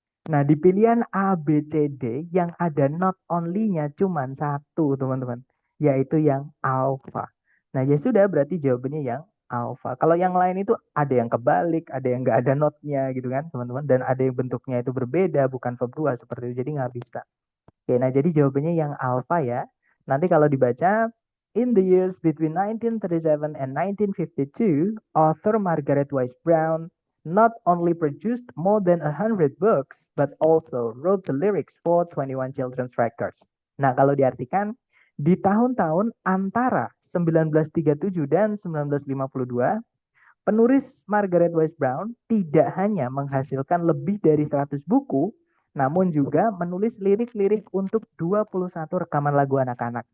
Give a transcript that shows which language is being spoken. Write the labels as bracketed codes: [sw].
[id] Nah, di pilihan A, B, C, D yang ada not only-nya cuma satu, teman-teman. Yaitu yang alpha. Nah, ya sudah, berarti jawabannya yang alpha. Kalau yang lain itu ada yang kebalik, ada yang nggak ada not-nya gitu kan, teman-teman. Dan ada yang bentuknya itu berbeda, bukan verb 2 seperti itu. Jadi nggak bisa. Oke, nah jadi jawabannya yang alpha ya. Nanti kalau dibaca, [en] in the years between 1937 and 1952, author Margaret Wise Brown not only produced more than 100 books, but also wrote the lyrics for 21 children's records. [id] Nah, kalau diartikan, di tahun-tahun antara 1937 dan 1952, penulis Margaret Wise Brown tidak hanya menghasilkan lebih dari 100 buku, namun juga menulis lirik-lirik untuk 21 rekaman lagu anak-anak.